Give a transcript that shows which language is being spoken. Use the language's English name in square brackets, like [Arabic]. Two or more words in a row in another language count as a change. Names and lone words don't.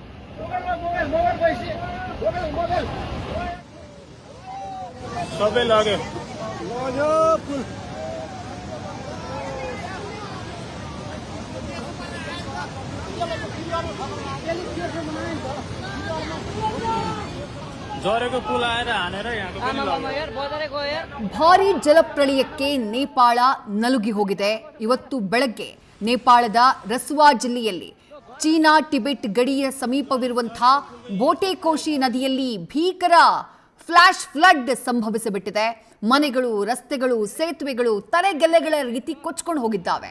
[Nepali] सबै लग्यो झरेको पुल आएर हानेर यहाँको पनि लग्यो यार बजारे गयो यार [Kannada] ಭಾರಿ ಜಲಪ್ರಳಯಕ್ಕೆ ನೇಪಾಳ ನಲುಗಿ ಹೋಗಿದೆ. ಇವತ್ತು ಬೆಳಗ್ಗೆ ನೇಪಾಳದ ರಸುವಾ ಜಿಲ್ಲೆಯಲ್ಲಿ ಚೀನಾ ಟಿಬೆಟ್ ಗಡಿಯ ಸಮೀಪವಿರುವಂತಹ ಬೋಟೆಕೋಶಿ ನದಿಯಲ್ಲಿ ಭೀಕರ [English] flash flood [Kannada] ಸಂಭವಿಸಿಬಿಟ್ಟಿದೆ. ಮನೆಗಳು, ರಸ್ತೆಗಳು, ಸೇತುವೆಗಳು ತರೆಗೆಲೆಗಳ ರೀತಿ ಕೊಚ್ಕೊಂಡು ಹೋಗಿದ್ದಾವೆ.